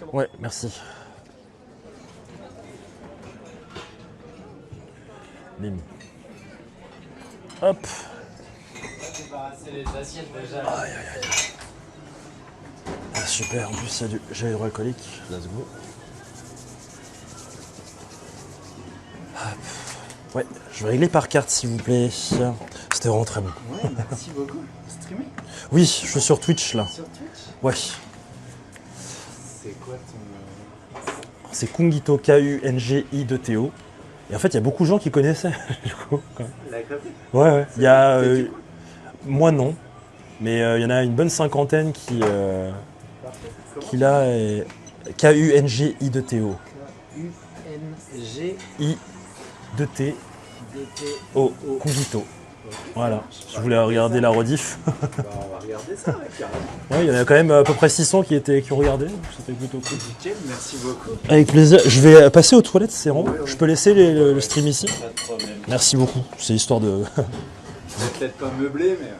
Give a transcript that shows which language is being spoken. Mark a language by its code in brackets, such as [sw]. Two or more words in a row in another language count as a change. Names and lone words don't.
[fr] Ouais, merci. Bim. Hop. Aïe, aïe, aïe. Ah, super, en plus il y a du gel hydroalcoolique. [en] Let's go. [fr] Hop. Ouais, je vais régler par carte s'il vous plaît. C'était vraiment très bon. Ouais, merci beaucoup. Streamer? Oui, je suis sur Twitch là. Sur Twitch? Ouais. C'est quoi ton... C'est Kungito, K-U-N-G-I-2-T-O. Et en fait, il y a beaucoup de gens qui connaissaient. Du coup, quand même. La crêpe? Ouais. Il y a... moi non. Mais il y en a une bonne cinquantaine qui là est K-U-N-G-I-2-T-O. I-2-T-O. Kungito. Voilà. Je voulais regarder la rediff. On va regarder ça, carrément. Ouais, il y en a quand même à peu près 600 qui ont regardé. C'était plutôt cool. Nickel, merci beaucoup. Avec plaisir. Je vais passer aux toilettes, c'est rond. Je peux laisser le stream ici? Pas de problème. Merci beaucoup. C'est histoire de... Je vais peut-être pas meubler, mais...